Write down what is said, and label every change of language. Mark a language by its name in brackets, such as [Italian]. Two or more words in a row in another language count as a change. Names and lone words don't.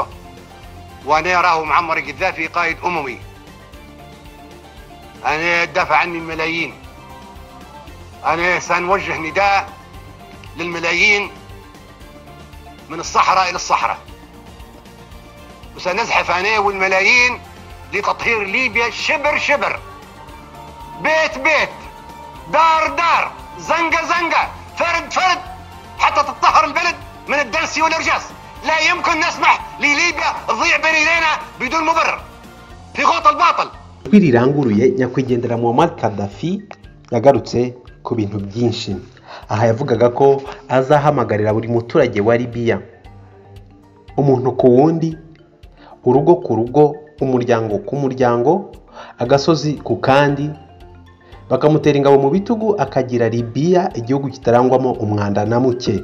[Arabic] وأنا أراه معمر القذافي قائد أممي، أنا أدافع عني الملايين، أنا سنوجه نداء للملايين من الصحراء إلى الصحراء، وسنزحف أنا والملايين لتطهير ليبيا شبر شبر، بيت بيت، دار دار، زنقة زنقة، فرد فرد، حتى تطهر البلد من الدنس والإرجاس. لا يمكن نسمح لليبيا تضيع بين يدينا بدون مبرر في غوط الباطل. [Kinyarwanda] Kwiriranguruye nyakwigendera Muammar Gaddafi yagarutse ku bintu byinshi. Aha yavugaga ko azahamagarira buri muturage wa Libya, umuntu ku wundi, urugo ku rugo, umuryango ku muryango, agasozi ku kandi, bakamutera ingabo mu bitugu akagira Libya igihugu kitarangwamo umwanda na muke.